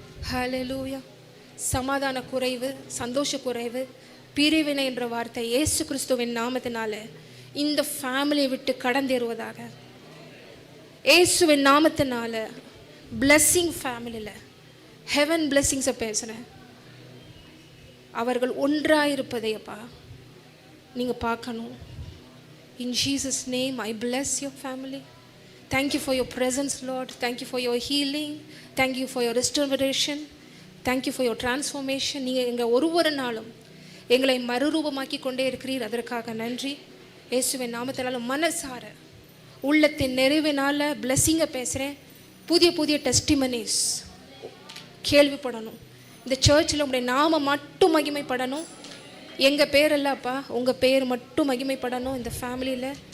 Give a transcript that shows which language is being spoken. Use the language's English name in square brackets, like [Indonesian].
[Tamil] ஹல்லேலூயா. சமாதான குறைவு, சந்தோஷ குறைவு, பிரிவினை என்ற வார்த்தை இயேசு கிறிஸ்துவின் நாமத்தினால இந்த ஃபேமிலியை விட்டு கடந்தேறுவதாக. இயேசுவின் நாமத்தினால பிளெஸ்ஸிங் ஃபேமிலியில் ஹெவன் பிளெஸ்ஸிங்ஸை பேசுகிறேன். அவர்கள் ஒன்றாயிருப்பதையப்பா நீங்கள் பார்க்கணும். [English] In Jesus' name, I bless your family. Thank you for your presence, Lord. Thank you for your healing. Thank you for your restoration. Thank you for your transformation. [Tamil] நீங்கள் எங்கள் ஒவ்வொரு நாளும் எங்களை மறுரூபமாக்கி கொண்டே இருக்கிறீர். அதற்காக நன்றி. இயேசுவின் நாமத்தினால மனசார உள்ளத்தின் நிறைவினால் பிளெஸ்ஸிங்கை பேசுகிறேன். புதிய புதிய டெஸ்டிமனிஸ் கேள்விப்படணும். இந்த சர்ச்சில் உங்களுடைய நாம மட்டும் மகிமைப்படணும். எங்கள் பேர் இல்லப்பா, உங்கள் பேர் மட்டும் மகிமைப்படணும் இந்த ஃபேமிலியில்.